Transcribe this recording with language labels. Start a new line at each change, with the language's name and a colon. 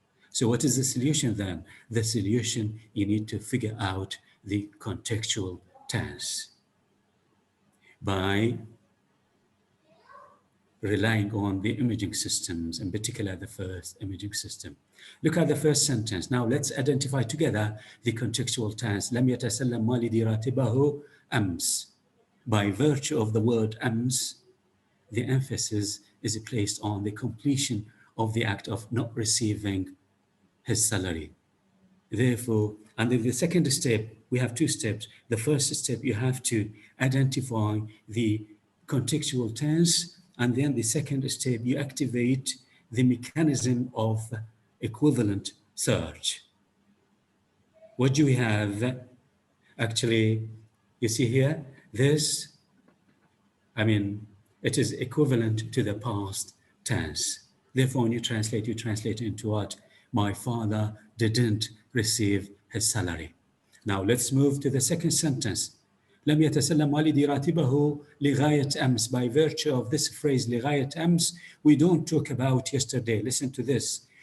English: So what is the solution then? The solution, you need to figure out the contextual tense by relying on the imaging systems, in particular the first imaging system. Look at the first sentence. Now let's identify together the contextual tense.
Arabic: لم يتسلم والدي راتبه أمس.
English: By virtue of the word أمس, the emphasis is placed on the completion of the act of not receiving his salary. Therefore, and in the second step, we have two steps. The first step, you have to identify the contextual tense, and then the second step, you activate the mechanism of equivalent search. What do we have? Actually, you see here, this, it is equivalent to the past tense. Therefore, when you translate into what? My father didn't receive his salary. Now let's move to the second sentence.
Arabic: لم يتسلم والدي راتبه لغاية أمس.
English: By virtue of this phrase
Arabic: لغاية أمس,
English: we don't talk about yesterday. Listen to this.